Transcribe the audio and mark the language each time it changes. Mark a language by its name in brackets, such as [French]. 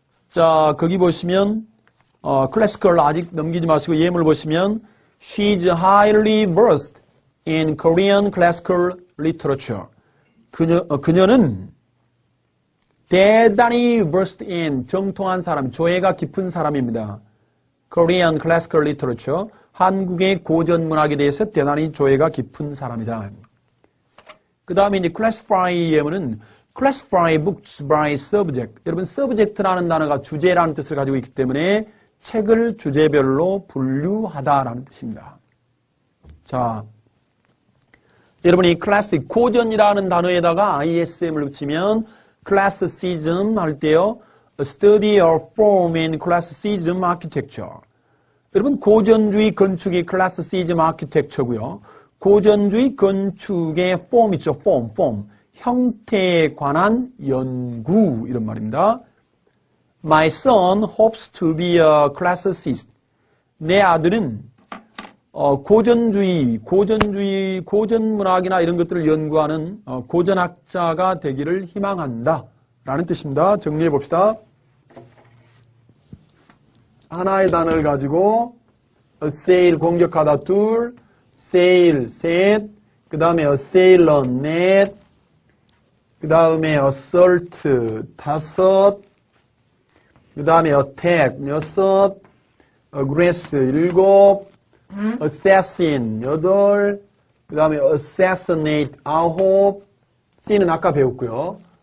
[Korean] 자, 거기 보시면 classical 아직 넘기지 마시고 예문을 보시면 [English] She's highly versed in Korean classical literature. [Korean] 그녀는 대단히 versed in, 정통한 사람, 조예가 깊은 사람입니다. [English] Korean classical literature, [Korean] 한국의 고전 문학에 대해서 대단히 조예가 깊은 사람이다. 그 다음에 이제 classify 예문은 [English] classify books by subject. [Korean] 여러분, subject라는 단어가 주제라는 뜻을 가지고 있기 때문에 책을 주제별로 분류하다라는 뜻입니다. 자, 여러분이 classic, 고전이라는 단어에다가 ISM을 붙이면 classicism 할 때요, [English] a study of form in classicism architecture. [Korean] 여러분, 고전주의 건축이 [English] classicism architecture [Korean] 고요. 고전주의 건축의 form 있죠, form. 형태에 관한 연구, 이런 말입니다. [English] My son hopes to be a classicist. [Korean] 내 아들은 고전주의, 고전문학이나 이런 것들을 연구하는 고전학자가 되기를 희망한다. 라는 뜻입니다. 정리해 봅시다. 하나의 단어를 가지고 assail, 공격하다, 둘, sail, 셋, 그 다음에 assailant, 넷, 그 다음에 assault, 다섯, 그 다음에 attack, 여섯, aggress, 일곱, assassin, 여덟, 그 다음에 assassinate, 아홉, C는 아까 배웠고요.